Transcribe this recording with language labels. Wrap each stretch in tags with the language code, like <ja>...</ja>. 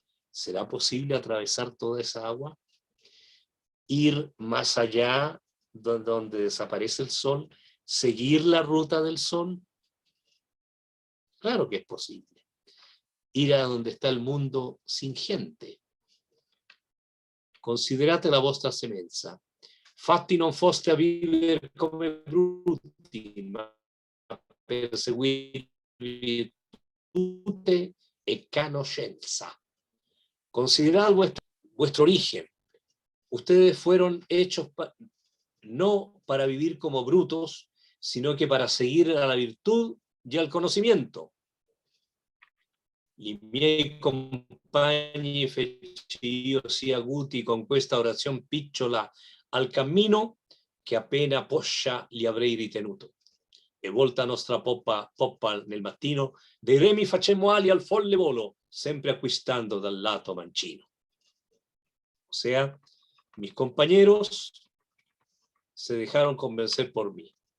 <es>¿Será posible atravesar toda esa agua? Ir más allá donde desaparece el sol, seguir la ruta del sol. Claro que es posible. Ir a donde está el mundo sin gente.</es> <it>Considerate la vostra semenza. Fatti non foste a vivere come bruti, ma per seguire virtute e conoscenza.</it> <es>Considerad vuestro origen. Ustedes fueron hechos no para vivir como brutos, sino que para seguir a la virtud y al conocimiento.</es> <it>I miei compagni feci io sia aguti con questa orazione picciola al cammino che appena poscia li avrei ritenuto. E volta nostra poppa nel mattino, dei remi facemmo ali al folle volo, sempre acquistando dal lato mancino.</it> <es>O sea, mis compañeros se dejaron convencer por mí.</es>